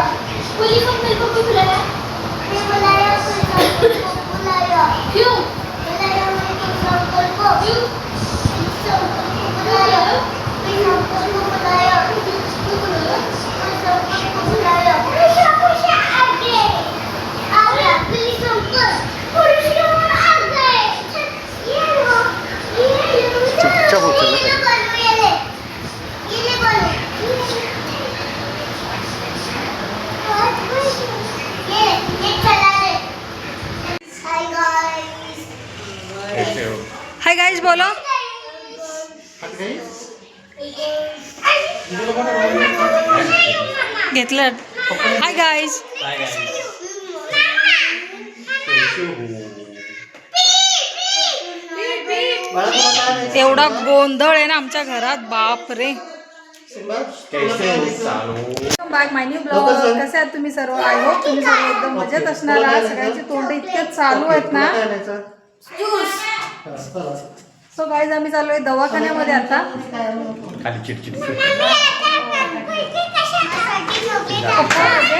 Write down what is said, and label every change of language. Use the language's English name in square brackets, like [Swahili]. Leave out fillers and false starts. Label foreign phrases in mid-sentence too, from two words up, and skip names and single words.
[Hindi] पुलिस अंकल को क्यों बुलाया मैं बुलाया पुलिस अंकल को बुलाया क्यों बुलाया मैं पुलिस अंकल को क्यों पुलिस अंकल को बुलाया पुलिस अंकल को बुलाया पुलिस अंकल को बुलाया पुलिस आ गए पुलिस अंकल पुलिस आ गए ये लो चुपचाप हो चल ये ले बोलो ये चला ले [English] hi guys [Hindi] कैसे हो [English] hi guys बोलो. घेतलं. hi guys. [Marathi] एवढा गोंधळ आहे ना आमच्या घरात, बाप रे. [Hindi] कैसे हो चालू [English] bye my new blog. [Marathi] कसे आहात तुम्ही सर्व? [English] I hope [Marathi] तुम्ही सर्व एकदम मजेत असणार आहात. सगळ्यांची तोंड इतके चालू आहेत ना. [English] so guys [Marathi] आम्ही चालू आहे दवाखान्यामध्ये आता. खाली चिडचिड पप्पा आले.